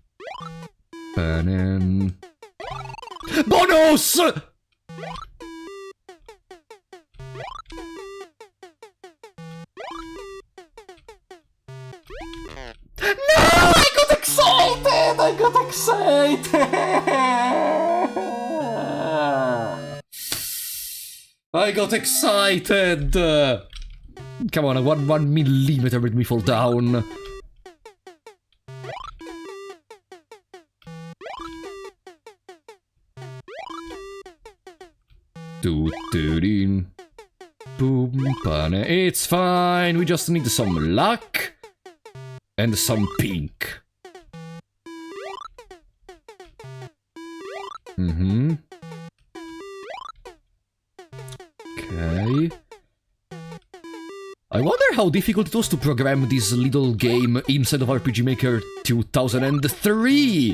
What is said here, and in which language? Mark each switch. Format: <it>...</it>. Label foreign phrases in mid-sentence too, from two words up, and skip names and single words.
<en>Bonus! No! I got excited! I got excited! I got excited! Come on, 1 millimeter made me fall down. Doo-doo-deen. Boom, pane. It's fine, we just need some luck. And some pink. Mm-hmm. Okay. I wonder how difficult it was to program this little game inside of RPG Maker 2003!</en>